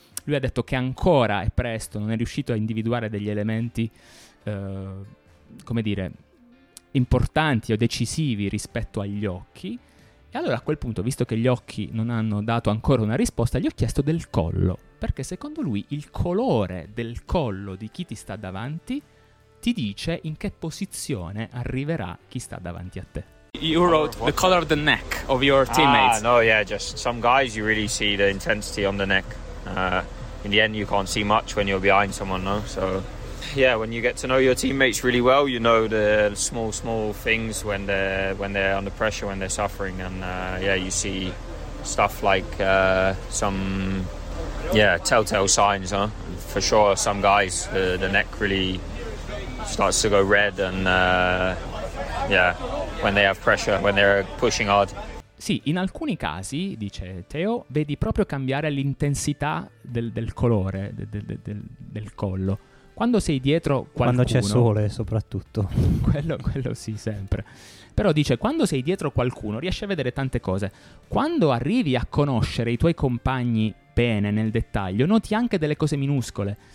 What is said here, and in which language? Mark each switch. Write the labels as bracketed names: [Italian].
[Italian] Lui ha detto che ancora è presto, non è riuscito a individuare degli elementi, come dire, importanti o decisivi rispetto agli occhi. E allora a quel punto, visto che gli occhi non hanno dato ancora una risposta, gli ho chiesto del collo, perché secondo lui il colore del collo di chi ti sta davanti ti dice in che posizione arriverà chi sta davanti a te. [English] You wrote the color of the neck of your teammates. No, yeah, just some guys you really see the intensity on the neck. In the end you can't see much when you're behind someone, no? So yeah, when you get to know your teammates really well, you know the small things when they're under pressure, when they're suffering, and yeah, you see stuff like some telltale signs, huh? For sure, some guys the neck really starts to go red, and when they have pressure, when they're pushing hard. [Italian] Sì, in alcuni casi, dice Teo, vedi proprio cambiare l'intensità del colore del collo. Quando sei dietro qualcuno... Quando c'è sole, soprattutto. Quello sì, sempre. Però dice, quando sei dietro qualcuno, riesci a vedere tante cose. Quando arrivi a conoscere i tuoi compagni bene, nel dettaglio, noti anche delle cose minuscole.